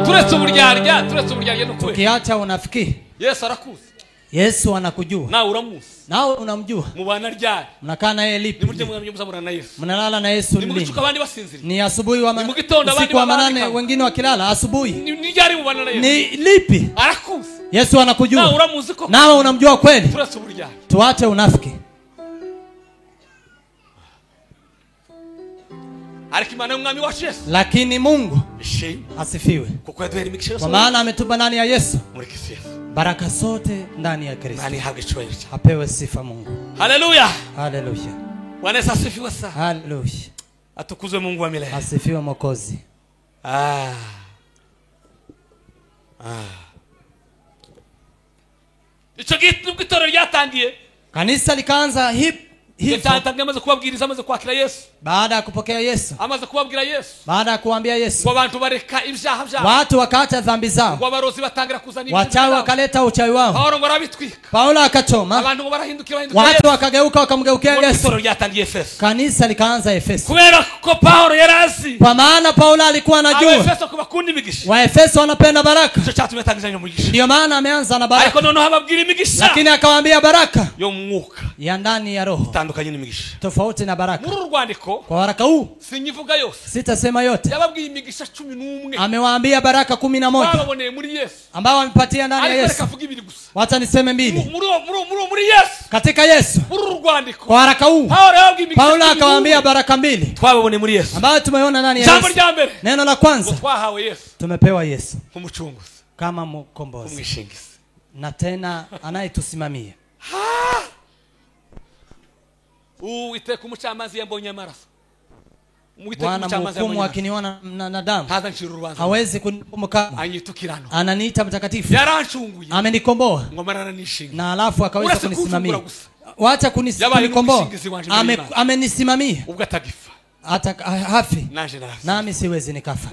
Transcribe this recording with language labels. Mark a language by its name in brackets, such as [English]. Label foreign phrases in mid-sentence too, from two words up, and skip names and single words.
[Kinyarwanda] Turetse uburyarya n'ukuri, [Swahili] tukiacha unafiki, [Kinyarwanda] Yesu arakuzi, [Swahili] Yesu anakujua, [Kinyarwanda] nawe uramuzi, [Swahili] nawe unamjua, [Kinyarwanda] mubana ryari, [Swahili] mnakaa naye lipi, [Kinyarwanda] nimurye muzamurana na Yesu, [Swahili] mnalala na Yesu [Kinyarwanda] lini, abandi basinzira, [Swahili] ni asubuhi wa usiku wa manane wengine wakilala, asubuhi [Kinyarwanda] ni ryari mubana na Yesu, [Swahili] ni lipi? [Kinyarwanda] arakuzi, [Swahili] Yesu anakujua, [Kinyarwanda] nawe uramuzi ko, [Swahili] nawe unamjua kweli. [Kinyarwanda] turetse uburyarya, [Swahili] tuache unafiki. [Kinyarwanda] ariko Imana y'umwami wacu Yesu, [Swahili] lakini Mungu asifiwe, [Kinyarwanda] kuko yaduhereye imigisha yose, [Swahili] kwa maana ametupa ndani ya Yesu [Kinyarwanda] muri Kristo Yesu [Swahili] baraka zote ndani ya Kristo. [Kinyarwanda] Nani haga icyubahiro, [Swahili] apewe sifa Mungu. Haleluya, haleluya, Bwana Yesu asifiwe sana, haleluya, atukuzwe Mungu wa milele, asifiwe Mwokozi. [Kinyarwanda] Icyo gitoro ryatangiye, [Swahili] kanisa likaanza [Kinyarwanda] amaze kubabwiriza, amaze kwakira Yesu, [Swahili] baada ya kupokea Yesu, [Kinyarwanda] amaze kubabwira Yesu, [Swahili] baada ya kuambia Yesu, [Kinyarwanda] kwa abantu bareka ibyaha byabo, [Swahili] watu wakaacha dhambi zao, [Kinyarwanda] kwa barozi batangira kuzana [Swahili] wachawi wakaleta uchawi wao, [Kinyarwanda] Paulo ngorabitwika, [Swahili] Paulo akachoma, [Kinyarwanda] abantu barahindukira, [Swahili] watu wakageuka wakamgeukia Yesu. [Kinyarwanda] Gitoro ryatangiye Efeso, [Swahili] kanisa likaanza Efeso, [Kinyarwanda] kubera ko Paulo yarazi, [Swahili] kwa maana Paulo alikuwa anajua [Kinyarwanda] Efeso kubakundi imigisha, [Swahili] wa Efeso wanapenda baraka, [Kinyarwanda] cyo cyatumye atangizanya umugisha, [Swahili] ndio maana ameanza na baraka, [Kinyarwanda] ariko noneho ababwira imigisha, [Swahili] lakini akawaambia baraka [Kinyarwanda] yo mwuka [Swahili] ya ndani ya roho, [Kinyarwanda] tandukanye n'imigisha, [Swahili] tofauti na baraka. [Kinyarwanda] Muri urwandiko, [Swahili] kwa waraka huu [Kinyarwanda] sinyivuga yose, [Swahili] sitasema yote, [Kinyarwanda] yababwiye imigisha 11, [Swahili] amewaambia baraka 11 [Kinyarwanda] baboneye muri Yesu, [Swahili] ambao wamepatia ndani ya Yesu. Wacha niseme mbili [Kinyarwanda] muri Yesu, [Swahili] katika Yesu. [Kinyarwanda] Muri urwandiko, [Swahili] kwa waraka huu Paulo akawaambia baraka 2 [Kinyarwanda] twaboneye muri Yesu, [Swahili] ambao tumeona ndani ya Yesu. Neno la kwanza, [Kinyarwanda] twahawe Yesu, [Swahili] tumepewa Yesu [Kinyarwanda] nk'umucunguzi, [Swahili] kama mkombozi, [Kinyarwanda] umwishingizi, [Swahili] na tena anayetusimamia. [Kinyarwanda] Iteka umucamanzi yambonye amaraso, [Swahili] Bwana mhukumu akiniona na damu hawezi kunihukumu, ananiita mtakatifu, amenikomboa, na alafu akaweza kunisimamia. Wacha kunikomboa, amenisimamia hata hafi, nami siwezi nikafa.